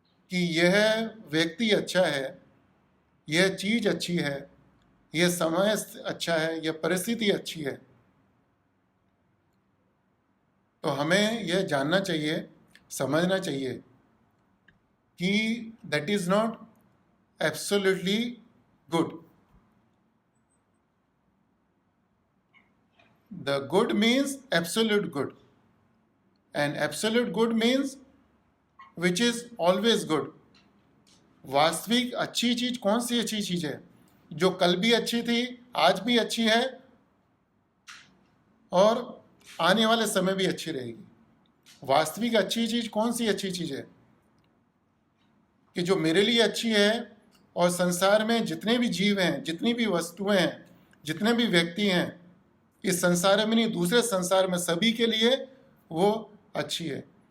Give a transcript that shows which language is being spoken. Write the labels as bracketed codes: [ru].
[hi] कि यह व्यक्ति अच्छा है, यह चीज अच्छी है, यह समय अच्छा है, यह परिस्थिति अच्छी है, तो हमें यह जानना चाहिए, समझना चाहिए कि [en] That is not absolutely good. The good means absolute good, and absolute good means which is always good. [hi] वास्तविक अच्छी चीज कौन सी अच्छी चीज है? जो कल भी अच्छी थी, आज भी अच्छी है और आने वाले समय भी अच्छी रहेगी। वास्तविक अच्छी चीज कौन सी अच्छी चीज है? कि जो मेरे लिए अच्छी है और संसार में जितने भी जीव हैं, जितनी भी वस्तुएं हैं, जितने भी व्यक्ति हैं, इस संसार में नहीं दूसरे संसार में सभी के लिए वो अच्छी है।